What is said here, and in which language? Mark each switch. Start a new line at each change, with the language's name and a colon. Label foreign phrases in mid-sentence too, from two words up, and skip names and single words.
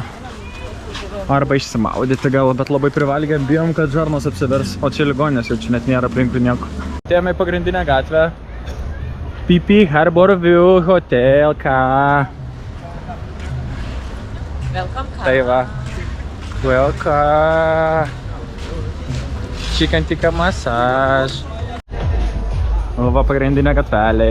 Lithuanian: Arba išsimaudyti gal, bet labai privalgėm, bijom, kad žarnos apsivers. O čia ligoninės, jau čia net nėra aplinkui nieko. Atėjome į pagrindinę gatvę. PP Harbor View Hotel, ką?
English: Welcome.
Lithuanian: Tai va.
English: Welcome. Chicken tikka massage.
Lithuanian: O va pagrindinė gatvelė.